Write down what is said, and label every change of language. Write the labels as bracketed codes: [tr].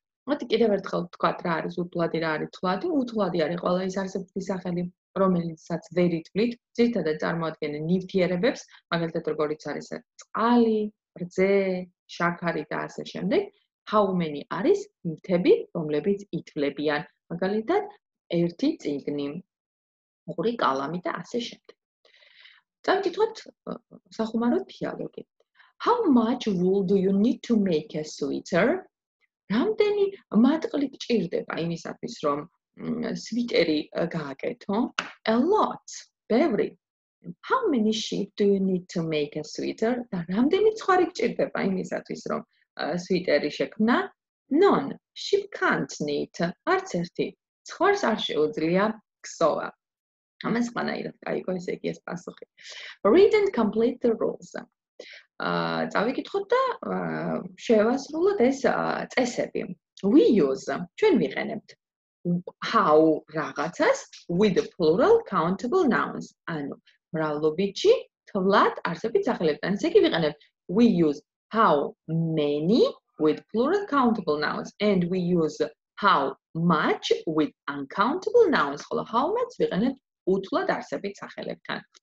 [ka] მოდით კიდევ ერთხელ ვთქვათ რა არის უთვლადი, რა არის თვლადი. უთვლადი არის ყველა ის არსებითი სახელი, რომელიცაც ვერ ითვლით, ძირითადად წარმოადგენენ ნივთიერებებს, მაგალითად როგორიც არის წყალი, რძე, შაქარი და ასე შემდეგ. How many არის ნივთები, რომლებიც ითვლებიან, მაგალითად ერთი წიგნი, ორი კალამი და ასე შემდეგ. წავიკითხოთ სახუმაროდ დიალოგი. [en] How much wool do you need to make a sweater? [ka] რამდენი მატყლი გჭირდება იმისათვის, რომ სვიტერი გააკეთო? [en] A lot. [ka] ბევრი. [en] How many sheep do you need to make a sweater? [ka] და რამდენი ცხვარი გჭირდება იმისათვის, რომ სვიტერი შექმნა? [en] None. Sheep can't knit. [ka] არც ერთი. ცხვარს არ შეუძლია ქსოვა. ამას სხვანაირად გაიგო, ესე იგი ეს პასუხი. [en] Read and complete the rules. [ka] წავიკითხოთ და შევასრულოთ ეს წესები. [en] We use [ka] ჩვენ ვიყენებთ [en] how [ka] რაღაცას [en] with the plural countable nouns. [ka] ანუ მრავლობითში თვლად არსებით სახელებთან. ესე იგი ვიყენებთ [en] we use how many with plural countable nouns and we use how much with uncountable nouns. [ka] ხოლო how much ვიყენებთ უთვლად არსებით სახელებთან.